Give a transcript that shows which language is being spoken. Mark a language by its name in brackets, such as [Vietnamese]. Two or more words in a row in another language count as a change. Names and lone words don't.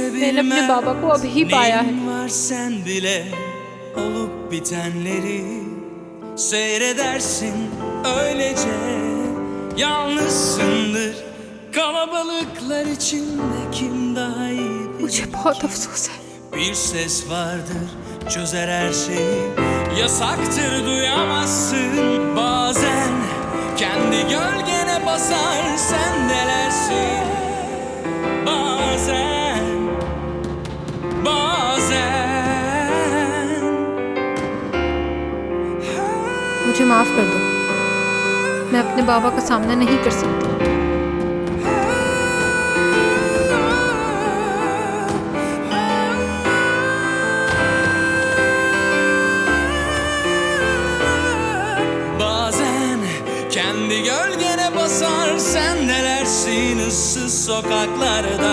[Hindi] मैंने अपने [Turkish] bilmez. [Hindi] बाबा को अभी ही पाया है। [Turkish] Neyin var sen bile olup bitenleri seyredersin öylece. Yalnızsındır kalabalıklar içinde kim daha iyi bilir. [Hindi] मुझे बहुत अफसोस है। [Turkish] Bir ses vardır çözer her şeyi. Yasaktır duyamazsın. Bazen kendi gölgene basar sendelersin. Bazen [Hindi] मुझे माफ कर दो, मैं अपने बाबा का सामना नहीं कर सकती। [Turkish] Bazen kendi gölgene basar sendelersin ıssız sokaklarda.